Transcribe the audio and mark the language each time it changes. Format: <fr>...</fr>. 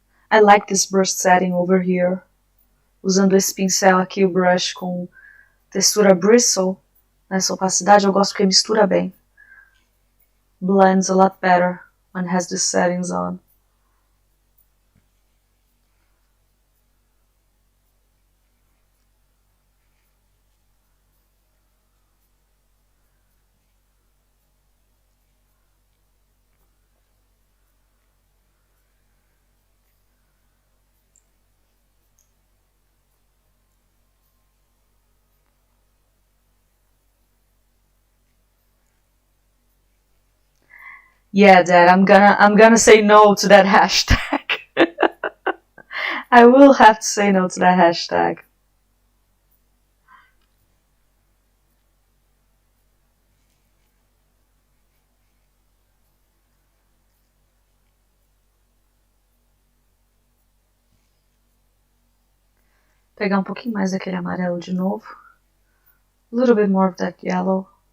<en>I like this brush setting over here.</en> <pt>Usando esse pincel aqui, o brush com textura bristle, nessa opacidade, eu gosto porque mistura bem.</pt> <en>Blends a lot better when it has these settings on. Yeah, Dad, I'm gonna say no to that hashtag. I will have to say no to that hashtag.</en> <pt>Pegar um pouquinho mais daquele amarelo de novo.</pt> <en>A little bit more of that yellow.</en>